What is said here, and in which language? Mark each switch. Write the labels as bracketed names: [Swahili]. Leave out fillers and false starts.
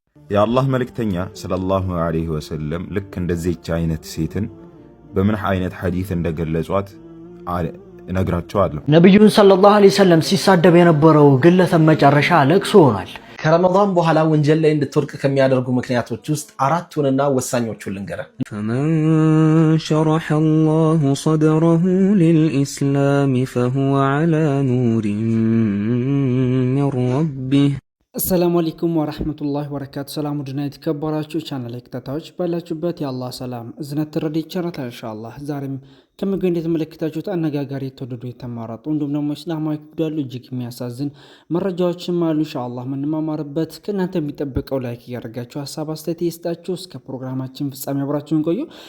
[Amharic] የአላህ መልእክተኛ ሰለላሁ ዐለይሂ ወሰለም ልክ እንደዚህች አይነት ሴትን በምን አይነት ሐዲስ እንደገለጿት እነግራቸዋለሁ። ነብዩን ሰለላሁ ዐለይሂ ወሰለም ሲሳደብ የነበረው ግለሰብ መጨረሻ ለቅሶ ሆኗል። ከረመዳን በኋላ ወንጀል ላይ እንድትወድቅ ከሚያደርጉ ምክንያቶች ውስጥ አራቱንና ወሳኞቹን ልንገርህ። [Arabic] فمن شرح الله صدره للإسلام فهو على نور من ربه. السلام عليكم ورحمة الله وبركاته. [Amharic] سلام ودنا يتكبراتشو ቻናል ተከታታዮች ባላችሁበት የአላህ ሰላም እዝነት ተረዲ ይቸራል ኢንሻአላህ። ዛሬም ከመገኝ የተመለከታችሁት አነጋጋሪ ተወደዱ የተማራጡ እንዲሁም ደግሞ እስላማዊ ጉዳዩ እጅግ የሚያሳዝን መረጃዎችም አሉ ኢንሻአላህ ምንማማርበት። ከእናንተ የሚጠበቀው ላይክ ያደርጋችሁ ሐሳብ አስተያየት ይስጣችሁ። እስከ ፕሮግራማችን ፍጻሜ አብራችሁን ቆዩ።